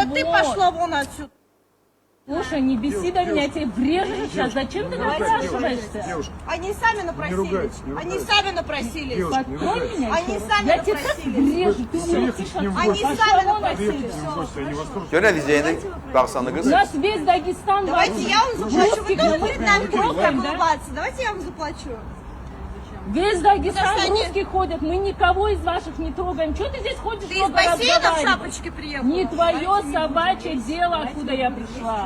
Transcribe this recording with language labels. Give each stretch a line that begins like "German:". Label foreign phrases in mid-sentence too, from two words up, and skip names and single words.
Russian: вон. ты пошла вон отсюда. Слушай, не беси до меня, я тебе врежу сейчас. Зачем ты напрашиваешься? Девушка, Они сами напросились. ругайтесь, не Они ругайтесь. сами напросились. Девушка, Спокой меня, Они что? сами Я тебе так напросились. врежу, ты у меня Приехать тихо. к ним в Они гости. сами вон напросились. Приехать к ним в гости, они вас тоже...
Azerbaijani: Görün izləyəni Dağıstanlı
Russian: У
Azerbaijani: qız.
Russian: нас весь Дагестан Давайте я вам заплачу. Вы русских тоже мы перед нами трогаем, будете да? улыбаться. Давайте я вам заплачу. Весь Дагестан Потому что они- русских ходят, мы никого из ваших не трогаем. Чего ты здесь ходишь Ты из много бассейна в разговаривать? шапочке приехала? Не твое собачье дело, откуда я пришла.